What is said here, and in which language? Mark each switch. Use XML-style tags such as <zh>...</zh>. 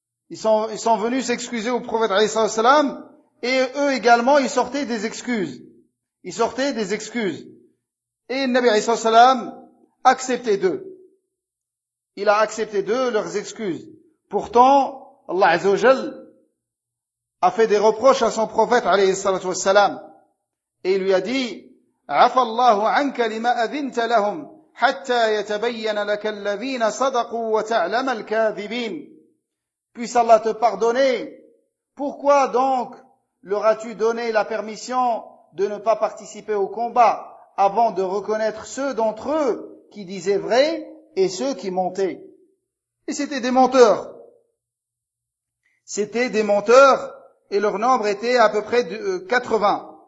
<fr>Ils sont venus s'excuser au prophète alayhi salam, et eux également, ils sortaient des excuses. Ils sortaient des excuses. Et le Nabi alayhi salam acceptait d'eux. Il a accepté d'eux leurs excuses. Pourtant, Allah Azza wa Jal a fait des reproches à son prophète alayhi salatu wassalam. Et il lui a dit,</fr> <ar>عَفَ اللَّهُ عَنْكَ لِمَا أَذِنْتَ لَهُمْ حَتَّى يَتَبَيَّنَ لَكَ الَّذِينَ صَدَقُوا وَتَعْلَمَ الْكَاذِبِينَ.</ar> <fr>Puisse Allah te pardonner. Pourquoi donc leur as-tu donné la permission de ne pas participer au combat avant de reconnaître ceux d'entre eux qui disaient vrai et ceux qui mentaient? Et c'était des menteurs. C'était des menteurs et leur nombre était à peu près de 80.</fr>